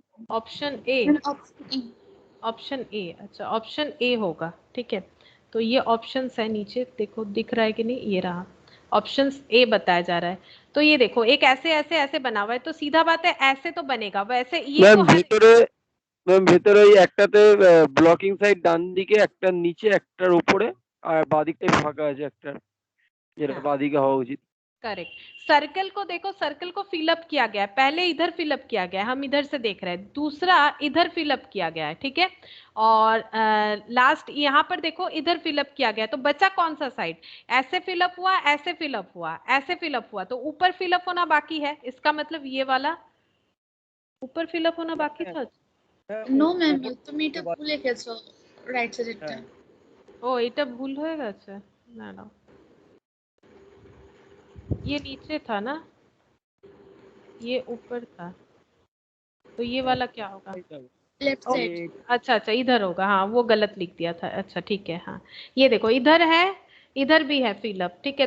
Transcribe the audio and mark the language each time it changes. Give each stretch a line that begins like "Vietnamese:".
Hindi: Option A, option A. Option A, अच्छा option A होगा, ठीक है। तो ये ऑप्शन है नीचे, देखो दिख रहा है कि नहीं, ये रहा ऑप्शन ए बताया जा रहा है। तो ये देखो एक ऐसे ऐसे ऐसे बना हुआ है, तो सीधा बात है ऐसे तो बनेगा, वैसे ये
Bangla: ম্যাম
Hindi: तो हर
Bangla: ভেতরে ম্যাম ভেতরে ওই একটাতে ব্লকিং সাইড ডান দিকে, একটার নিচে, একটার উপরে, আর বাদিকটাই ফাঁকা আছে একটার, যেটা
Hindi: हाँ
Bangla: বাদিকে হওয়া উচিত।
Hindi: करेक्ट। सर्कल को देखो, सर्कल को फिलअप किया गया है, पहले इधर फिलअप किया गया है, हम इधर से देख रहे हैं, दूसरा इधर फिलअप किया गया है, ठीक है। और लास्ट यहाँ पर देखो इधर फिलअप किया गया है, तो बचा कौन सा साइड, ऐसे फिलअप हुआ, ऐसे फिलअप हुआ, ऐसे फिलअप हुआ, तो ऊपर फिलअप होना बाकी है, इसका मतलब ये वाला ऊपर फिलअप होना बाकी था।
Bangla: নো ম্যাম, তুমি এটা ভুলে গেছো, রাইট সাইডেরটা। ও এটা ভুল হয়ে গেছে, না না
Hindi: ये नीचे था ना, ये ऊपर था, तो ये वाला क्या होगा। Left side. अच्छा अच्छा इधर होगा, हाँ वो गलत लिख दिया था, अच्छा ठीक है। हाँ ये देखो इधर है, इधर भी है फिलअप, ठीक है।